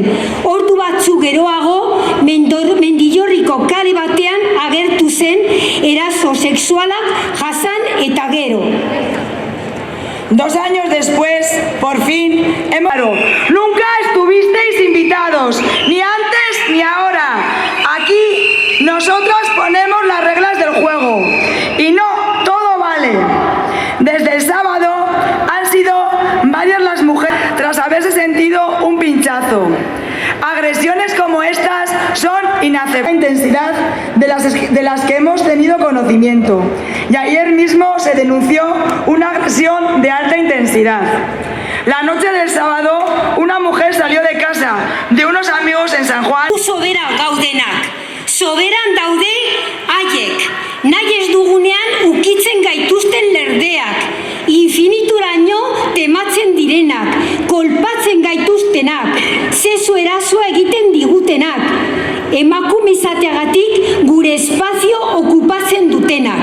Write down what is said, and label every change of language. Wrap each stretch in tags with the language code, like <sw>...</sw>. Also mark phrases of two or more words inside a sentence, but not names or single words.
<eu>Ordu batzuk geroago, Mendillorriko kale batean agertu zen eraso sexualak jasan eta gero.</eu> <es>2 años después, por fin, nunca estuvisteis invitados, ni antes ni ahora. Aquí nosotros ponemos las reglas del juego y no todo vale. Desde el sábado han sido varias las mujeres tras haberse sentido un pinchazo. Agresiones como estas son inaceptables. La intensidad de las que hemos tenido conocimiento. Y ayer mismo se denunció una agresión de alta intensidad. La noche del sábado, una mujer salió de casa de unos amigos en San Juan.</es> <eu>Sobera gaudenak, soberan daude haiek, nahi ez dugunean ukitzen gaituzten lerdeak, infinituraino tematzen direnak, kolpatzen gaituztenak, zezu erasoa egiten digutenak, emakume izateagatik gure espazio okupatzen dutenak.</eu>